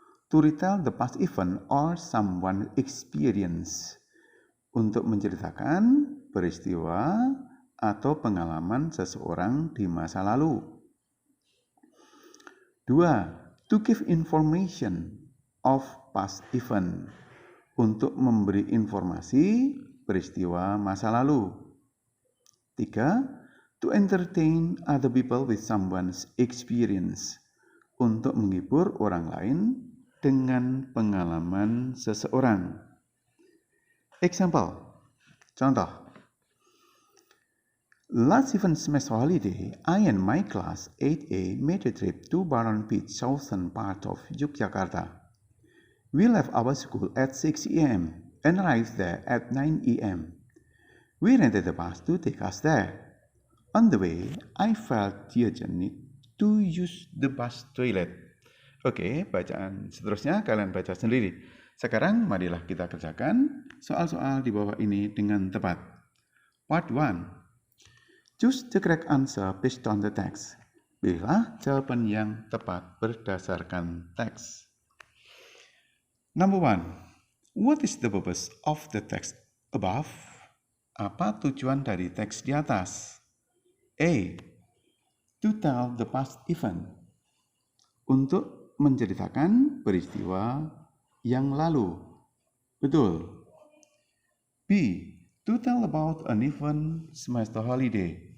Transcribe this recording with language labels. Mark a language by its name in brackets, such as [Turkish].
[English] To retell the past event or someone experience. [Indonesian] Untuk menceritakan peristiwa atau pengalaman seseorang di masa lalu. [English] 2. To give information of past event, [Indonesian] untuk memberi informasi peristiwa masa lalu. [English] 3. To entertain other people with someone's experience, [Indonesian] untuk menghibur orang lain dengan pengalaman seseorang. [English] Example, contoh. Last even semester holiday, I and my class 8A made a trip to Baron Beach, southern part of Yogyakarta. We left our school at 6 a.m. and arrived there at 9 a.m. We rented a bus to take us there. On the way, I felt the urge to use the bus toilet. [Indonesian] Oke, bacaan seterusnya kalian baca sendiri. Sekarang marilah kita kerjakan soal-soal di bawah ini dengan tepat. [English] Part 1. Choose the correct answer based on the text. [Indonesian] Pilihlah jawaban yang tepat berdasarkan teks. [English] Number 1. What is the purpose of the text above? [Indonesian] Apa tujuan dari teks di atas? A. [English] To tell the past event. [Indonesian] Untuk menceritakan peristiwa yang lalu. Betul. B. [English] To tell about an event semester holiday.